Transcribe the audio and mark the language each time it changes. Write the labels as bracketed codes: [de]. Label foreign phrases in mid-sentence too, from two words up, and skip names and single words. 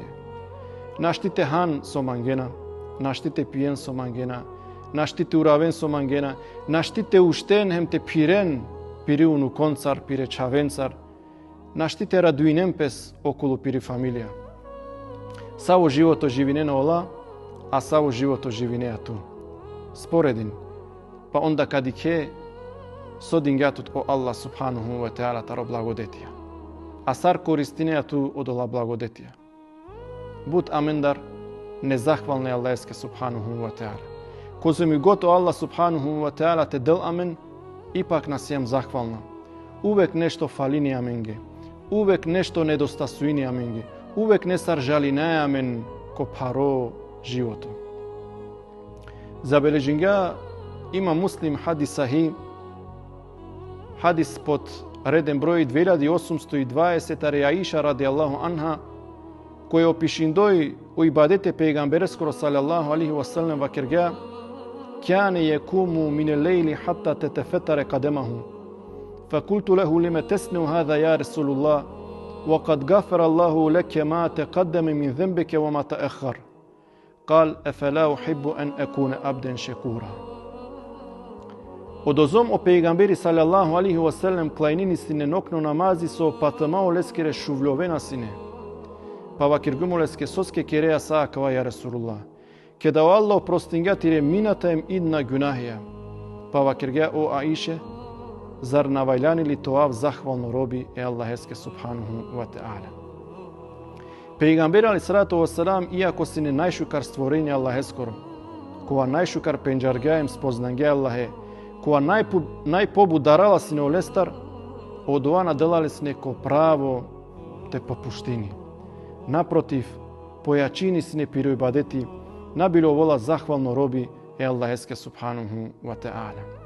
[rom] Наштите хан со мангена, наштите пиен со мангена, наштите уравен со мангена, наштите уштен хем те пирен, пири уну концар, пире чавенцар, наштите радуинен пес околу пири фамилија. Саво живото живине на ола, а саво живото живине ату. Споредин, [mk] па онда [rom] кади ке содингјатот о Аллах [ar] سبحانه وتعالى [rom] таро благодетија. Асар користинејату од ола благодетија. Буд амендар незахвалне Аллахеске [ar] سبحانه وتعالى. [rom] Козо ми гото Аллах [ar] سبحانه وتعالى [rom] те дел амен, ипак нас јам захвална. [mk] Увек нешто [rom] фалини аменге. [mk] Увек нешто [rom] недостасуини аменге. Увек не саржалинај амен ко паро живото. Забележинга има муслим [ar] حديث صحيح, [rom] hadis [mk] под редем број [rom] 2820 Аиша [ar] رضي الله عنها, [rom] кој опишиндој у ибадете пейгамберскоро [ar] صلى الله عليه وسلم [rom] вакирга, [ar] كان يقوم من الليل حتى تتفطر قدماه. فقلت له لما تسنو هذا يا رسول الله وقد غفر الله لك ما تقدم من ذنبك وما تأخر. قال أفلا أحب أن أكون عبدا شكورا. [rom] Одозом о пейгамбери [ar] صلى الله عليه وسلم [rom] клајнини сине нокно намази со патамао лескере шувлјовена сине. Па вакиргумо леске соске кереја саакава [ar] يا رسول الله. [rom] Кеда о Аллах простингатире мината им идна гюнахија. Па вакирге о Аише, зар навајлани ли тоав захвално роби е Аллахеске [ar] سبحانه وتعالى. [rom] Пейгамбери [ar] عليه الصلاة والسلام, [rom] иако сине најшукар створење Аллахескоро, кога најшукар пенџаргаем спознанге Аллахе, која најпобударала сине олестар, [mk] од ова [rom] наделале сине ко право те попуштини. Напротив, појачини сине пиро ибадети, набило вола захвално роби е Аллахеске [ar] سبحانه وتعالى.